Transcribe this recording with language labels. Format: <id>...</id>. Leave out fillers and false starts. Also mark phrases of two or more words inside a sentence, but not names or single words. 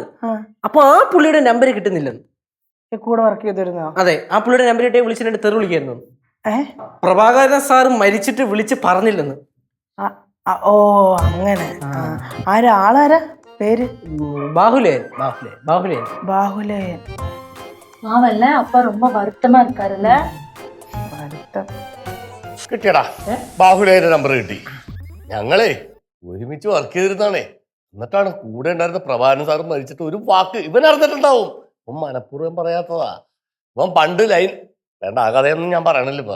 <ml>അപ്പൊ ആ പുള്ളിയുടെ നമ്പർ കിട്ടുന്നില്ലെന്ന്. കൂടെ വർക്ക് ചെയ്തിരുന്നോ? അതെ, ആ പുള്ളിയുടെ നമ്പർ ഇട്ടേ വിളിച്ചിട്ട് തെറി വിളിക്കായിരുന്നു. പ്രഭാകരൻ സാറ് മരിച്ചിട്ട് വിളിച്ച് പറഞ്ഞില്ലെന്ന്. ഓ അങ്ങനെ. ആരാളാരാ? പേര് ബാഹുലേയൻ.</ml> <ta>பாவல்ல அப்பா ரொம்ப வருத்தமா இருக்காருல்ல.</ta> <ml>കിട്ടിയടാ, ബാഹുലേന്റെ നമ്പർ കിട്ടി. ഞങ്ങളെ ഒരുമിച്ച് വർക്ക് ചെയ്തിരുന്നാണേ. എന്നിട്ടാണ് കൂടെ ഉണ്ടായിരുന്ന പ്രഭാകരൻ സാറ് മരിച്ചിട്ട് ഒരു വാക്ക് ഇവൻ അറിഞ്ഞിട്ടുണ്ടാവും. ഇവൻ മനഃപൂർവ്വം പറയാത്തതാ. ഇവൻ പണ്ട് ലൈൻ വേണ്ട, ആ കഥയൊന്നും ഞാൻ പറയണില്ല ഇപ്പൊ.</ml>